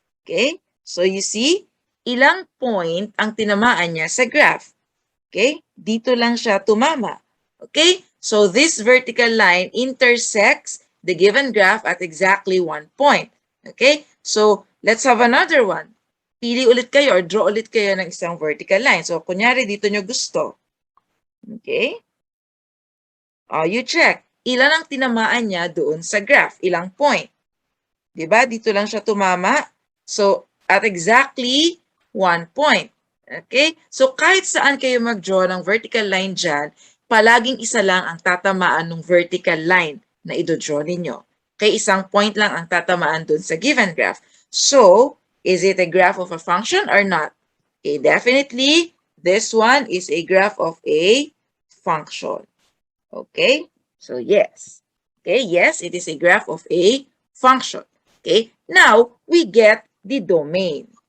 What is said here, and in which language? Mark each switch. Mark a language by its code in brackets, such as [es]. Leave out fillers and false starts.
[en] Okay, so you see, [tl] ilang point ang tinamaan niya sa graph. Okay, dito lang siya tumama. [en] Okay, so this vertical line intersects the given graph at exactly 1 point. Okay, so let's have another one. [tl] Pili ulit kayo or draw ulit kayo ng isang vertical line. So, kunyari dito nyo gusto. [en] Okay, you check. [tl] Ilan ang tinamaan niya doon sa graph? Ilang point? Diba? Dito lang siya tumama. So, [en] at exactly 1 point. [tl] Okay? So, kahit saan kayo mag-draw ng vertical line dyan, palaging isa lang ang tatamaan ng vertical line na i-draw ninyo. Okay? Isang point lang ang tatamaan dun sa given graph. [en] So, is it a graph of a function or not? Okay, definitely, this one is a graph of a function. Okay? So, yes. Okay, yes, it is a graph of a function. Okay, now, we get the domain.